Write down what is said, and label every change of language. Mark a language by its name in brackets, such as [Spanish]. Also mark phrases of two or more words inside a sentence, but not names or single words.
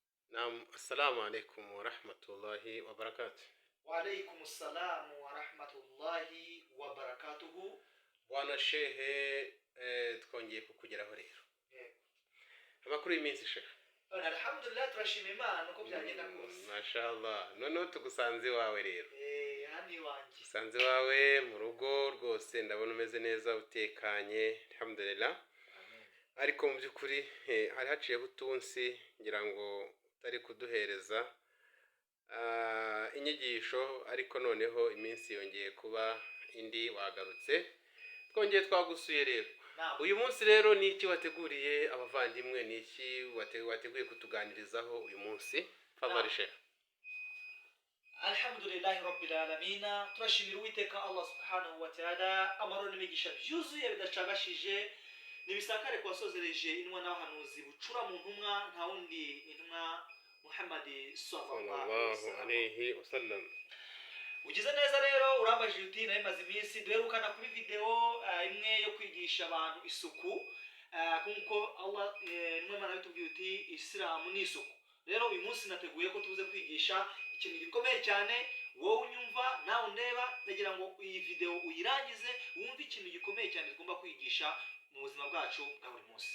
[Arabic] نعم، السلام عليكم ورحمة الله وبركاته. وعليكم السلام ورحمة الله وبركاته. [Kinyarwanda] Bwana shehe, twongeye kukugeraho rero. Amakuru y'iminsi shehe. Alhamdulillah turashima Imana uko byagenda kose. Mashallah. Noneho tugusanze iwawe rero. Hani wanjye. Tugusanze iwawe mu rugo rwose ndabona umeze neza utekanye. Alhamdulillah. Ariko mu by'ukuri hari haciyeho utunsi ngira ngo utari kuduhereza inyigisho, ariko noneho iminsi yongeye kuba indi wagarutse. Twongeye twagusuye rero. Uyu munsi rero ni iki wateguriye abavandimwe, ni iki wateguye kutuganirizaho uyu munsi? Favarishe. [Arabic] الحمد لله رب العالمين. [Kinyarwanda] Turashimira Uwiteka Allah [Arabic] سبحانه وتعالى, [Kinyarwanda] amahoro n'imigisha byuzuye bidacagashije nibisakare kwasozereje inwa n'abahanuzi bucura mu ntumwa nta wundi intumwa Muhammad sallallahu [Arabic] عليه وسلم. [Kinyarwanda] Ugize neza rero urambajije uti nayo maze iminsi duherukana kuri video imwe yo kwigisha abantu isuku, kuko Allah n'Imana bitubwiye uti Islam ni isuku. Rero uyu munsi nateguye ko tubuze kwigisha ikintu gikomeye cyane. Wowe unyumva nawe undeba, ndagira ngo iyi video uyirangize wumve ikintu gikomeye cyane tugomba kwigisha mu buzima bwacu bwa buri munsi.